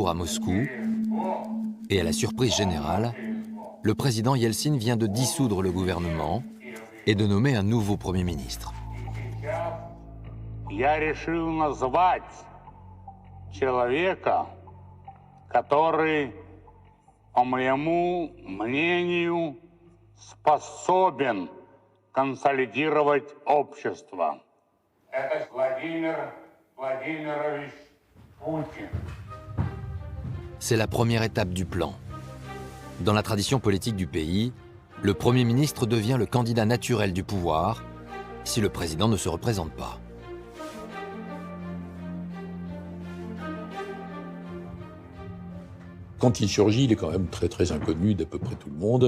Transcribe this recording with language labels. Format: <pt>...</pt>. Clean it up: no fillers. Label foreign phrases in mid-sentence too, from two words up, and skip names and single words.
<fr>retour à Moscou et à la surprise générale, le président Yeltsin vient de dissoudre le gouvernement et de nommer un nouveau Premier ministre.</fr> <ru>Я решил назвать человека, который, по моему мнению, способен консолидировать общество. Это Владимир Владимирович Путин.</ru> <fr>C'est la première étape du plan. Dans la tradition politique du pays, le Premier ministre devient le candidat naturel du pouvoir si le président ne se représente pas. Quand il surgit, il est quand même très inconnu d'à peu près tout le monde.</fr>